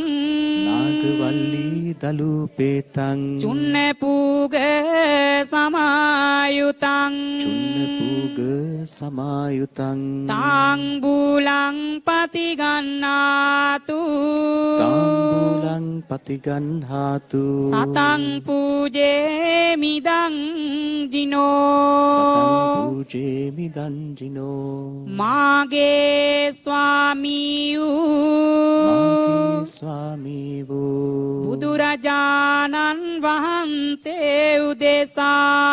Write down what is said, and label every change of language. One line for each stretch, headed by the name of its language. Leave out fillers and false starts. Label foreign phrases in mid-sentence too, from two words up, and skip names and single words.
Pali: නාගවල්ලී දලුපේතං චුන්න පූග සමායුතං චුන්න පූග සමායුතං තාංබූලං පතිගන්නාතු තාම්බූලං පතිගන්හාතු සතං පූජේමිදං ජිනෝ සතං පූජේමි දංජිනෝ
Sinhala: මාගේ ස්වාමී වූ මාගේ ස්වාමී වූ බුදුරජාණන් වහන්සේ උදෙසා